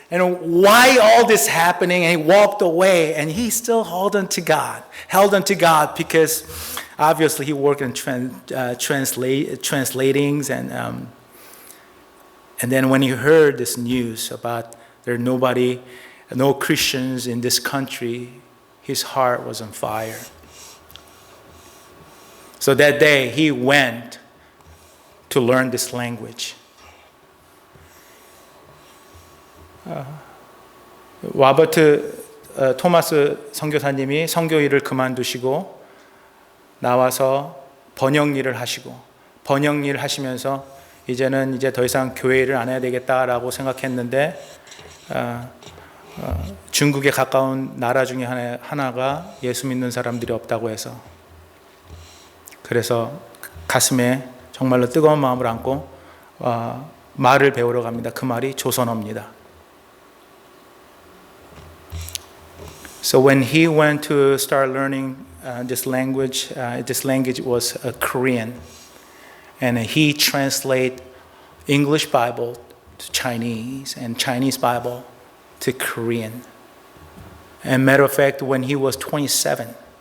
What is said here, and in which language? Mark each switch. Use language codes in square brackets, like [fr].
[en] And why all this happening? And he walked away, and he still held on to God because obviously he worked in translatings, and then when he heard this news about there are no Christians in this country, his heart was on fire. So that day he went to learn this language. [ko] 로버트 토마스 선교사님이 선교 일을 그만두시고 나와서 번역 일을 하시고 번역 일 하시면서 이제는 더 이상 교회 일을 안 해야 되겠다라고 생각했는데 중국에 가까운 나라 중에 하나가 예수 믿는 사람들이 없다고 해서 그래서 가슴에 정말로 뜨거운 마음을 안고 말을 배우러 갑니다. 그 말이 조선어입니다. [en] So when he went to start learning this language was Korean, and he translate English Bible to Chinese and Chinese Bible to Korean. And matter of fact, when he was 27,